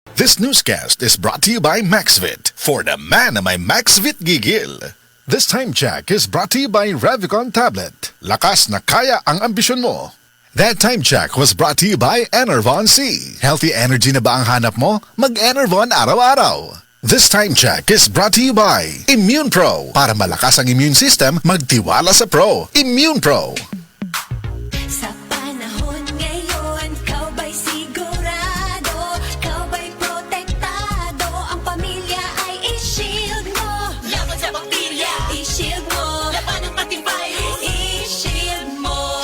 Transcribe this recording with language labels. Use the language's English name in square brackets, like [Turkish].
[English] This newscast is brought to you by Maxvit, for the man [Filipino] na may [English] Maxvit gigil. This time check is brought to you by Revicon Tablet. [Filipino] Lakas na kaya ang ambisyon mo. [English] That time check was brought to you by Enervon C. Healthy energy [Filipino] na ba ang hanap mo? Mag-Enervon araw-araw. [English] This time check is brought to you by Immune Pro. [Filipino] Para malakas ang immune system, magtiwala sa Pro. [English] Immune Pro. [Filipino] Sa panahon ngayon, ikaw ba'y sigurado? Ikaw ba'y protektado? Ang pamilya ay i-shield mo. Laban sa bakterya, i-shield mo. Laban ng pating virus, i-shield mo.